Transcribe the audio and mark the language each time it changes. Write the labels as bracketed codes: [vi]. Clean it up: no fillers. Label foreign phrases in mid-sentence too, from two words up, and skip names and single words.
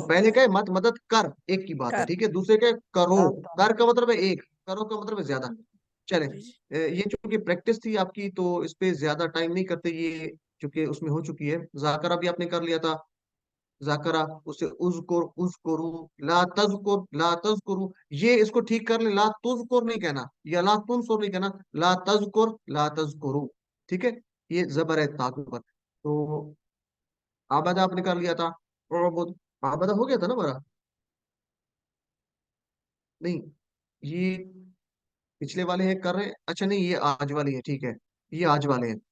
[hi] पहले क्या है, मत मदद कर, एक की बात है, कर, ठीक है। दूसरे क्या है, करो। ला तन कर का मतलब है एक, करो का मतलब है ज्यादा। चले जी जी। ये चूंकि प्रैक्टिस थी आपकी, तो इस पे ज्यादा टाइम नहीं करते, ये चूंकि उसमें हो चुकी है। जाकरा भी आपने कर लिया था, जाकरा, उसे [ar] اذكر، اذكروا, لا تذكر، لا تذكروا. [hi] ये इसको ठीक कर ले, [ar] لا تذكر [hi] नहीं कहना, या [ar] لا تنصر [hi] नहीं कहना, [ar] لا تذكر، لا تذكروا, [hi] ठीक है। ये जबर है ता के ऊपर। तो आबादा आपने कर लिया था, उबुद, आबादा हो गया था ना हमारा? नहीं, ये पिछले वाले हैं कर रहे हैं, अच्छा नहीं, ये आज वाली है, ठीक है, ये आज वाले हैं।